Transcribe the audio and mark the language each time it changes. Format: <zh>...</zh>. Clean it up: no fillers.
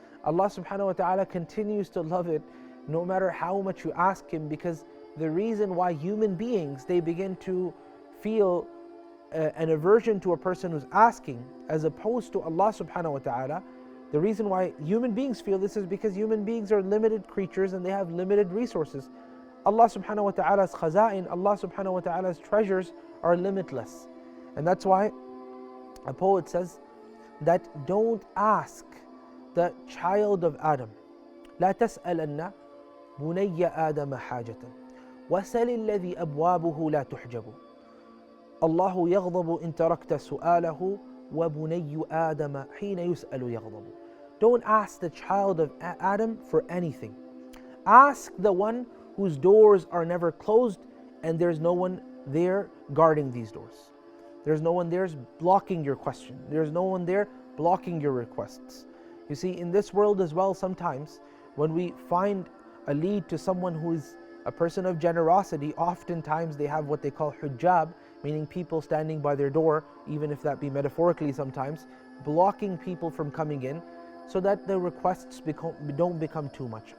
<en>Allah subhanahu wa ta'ala continues to love it no matter how much you ask Him, because the reason why human beings, they begin to feel an aversion to a person who's asking as opposed to Allah subhanahu wa ta'ala, the reason why human beings feel this is because human beings are limited creatures and they have limited resources. Allah subhanahu wa ta'ala's khaza'in, Allah subhanahu wa ta'ala's treasures are limitless. And that's why a poet says that don't ask the child of Adam.</en> <ar>لا تسألن بني آدم حاجة وسل الذي أبوابه لا تحجب الله يغضب إن تركت سؤاله وبني آدم حين يسأل يغضب.</ar> <en>Don't ask the child of Adam for anything. Ask the one whose doors are never closed and there's no one there guarding these doors. There's no one there blocking your question. There's no one there blocking your requests. You see, in this world as well, sometimes when we find a lead to someone who is a person of generosity, oftentimes they have what they call hujab, meaning people standing by their door, even if that be metaphorically sometimes, blocking people from coming in so that the requests don't become too much.</en>